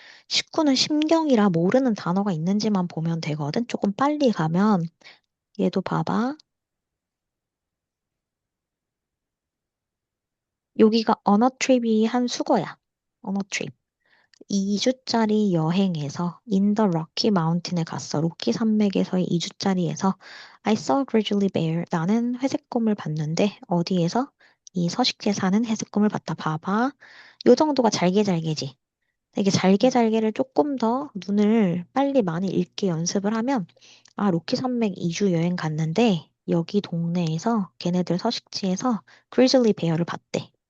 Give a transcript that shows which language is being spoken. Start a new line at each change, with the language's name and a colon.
Korean: 19는 심경이라 모르는 단어가 있는지만 보면 되거든. 조금 빨리 가면 얘도 봐봐. 여기가 언어 트립이 한 수거야. 언어 트립. 2주짜리 여행에서
English: In the Rocky Mountain
Korean: 에 갔어. 로키 산맥에서의 2주짜리에서
English: I saw a grizzly bear.
Korean: 나는 회색곰을 봤는데 어디에서? 이 서식지에 사는 회색곰을 봤다. 봐봐. 요 정도가 잘게잘게지. 이게 음, 잘게잘게를 조금 더 눈을 빨리 많이 읽게 연습을 하면 아, 로키 산맥 2주 여행 갔는데 여기 동네에서 걔네들 서식지에서 grizzly bear를 봤대.